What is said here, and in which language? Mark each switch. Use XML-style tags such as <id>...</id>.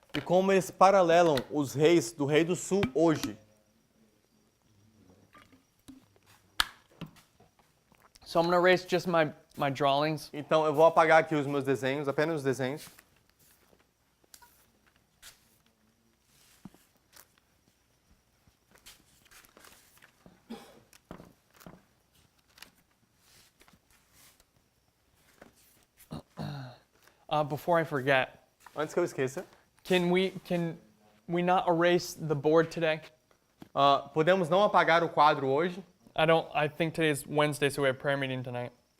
<pt>e como eles paralelam os reis do rei do sul hoje.</pt> <en>So I'm going to erase just my drawings.</en> <pt>Então eu vou apagar aqui os meus desenhos, apenas os desenhos.</pt> <en>Before I forget,</en> <pt>Antes que eu esqueça,</pt> <en>can we not erase the board today?</en> <pt>podemos não apagar o quadro hoje.</pt> <en>I think today is Wednesday, so we have prayer meeting tonight.</en>